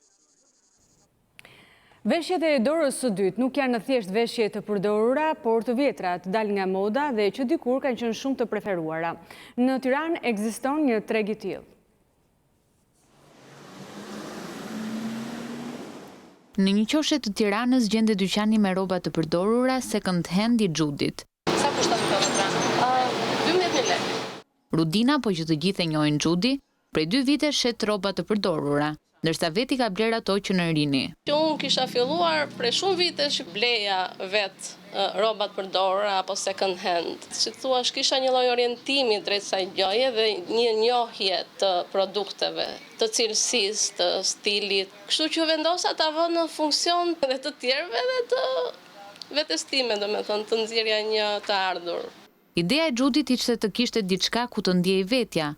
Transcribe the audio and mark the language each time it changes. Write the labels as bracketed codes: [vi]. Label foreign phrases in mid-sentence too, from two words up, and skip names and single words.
[sq] Veshjet e dorës së dytë nuk janë thjesht veshje të përdorura, por të vjetra, të dalë nga moda dhe që dikur kanë qenë shumë të preferuara. Në Tiranë ekziston një treg i tillë. Në një qoshe të Tiranës gjendet dyqani me rroba të përdorura [en] second hand [sq] i Xhudit. Sa kushton këto metra? 12.000 lekë. Rudina, po që të gjithë e njohin Xhudi, prej 2 vite shet rroba të përdorura, ndërsa veti ka bler ato që në rini. Unë kisha filluar prej shumë vite që bleja vetë rrobat përdorura apo [en] second hand. [sq] Si thua, kisha një lloj orientimi drejt kësaj gjëje dhe një njohje të produkteve, të cilësisë, të stilit. Kështu që vendosa ta vë në funksion edhe të tjerëve dhe të vetes time, domethënë të nxjerrja një të ardhur. Ideja e Xhudit ishte të kishte diçka ku të ndjej vetja.